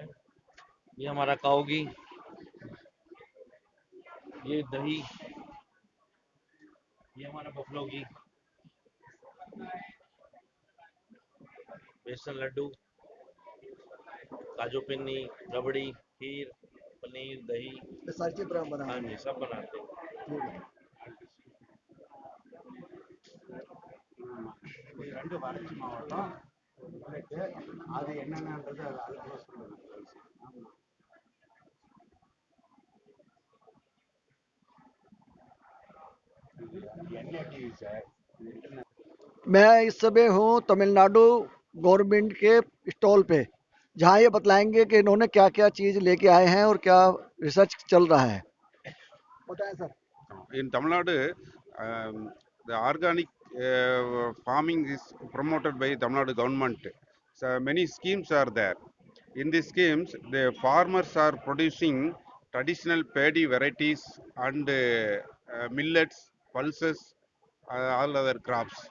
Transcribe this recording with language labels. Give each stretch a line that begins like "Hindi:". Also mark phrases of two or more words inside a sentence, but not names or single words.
Hindi: ये हमारा काऊ घी, ये दही, ये हमारा बफलो घी, बेसन लड्डू, काजू पिन्नी, रबड़ी, खीर, पनीर, दही। ये सारी चीज बना हाँ रहे जी, सब बनाते हैं। हैं।
Tamil: இது ரெண்டு வறட்சி மாவட்டம். உங்களுக்கு அது என்னென்னன்றது அதுக்குள்ள சொல்லுங்க. ஆமா. இது NATV சார். இது இன்டர்நேஷனல்.
Hindi: मैं इस समय हूँ तमिलनाडु गवर्नमेंट के स्टॉल पे, जहाँ ये बतलाएंगे कि इन्होंने क्या क्या चीज़ लेके आए हैं और क्या रिसर्च चल रहा है। बताएं सर।
English: In Tamil Nadu, the organic farming is promoted by Tamil Nadu government. So many schemes are there. In these schemes, the farmers are producing traditional paddy varieties and millets, pulses, all other crops.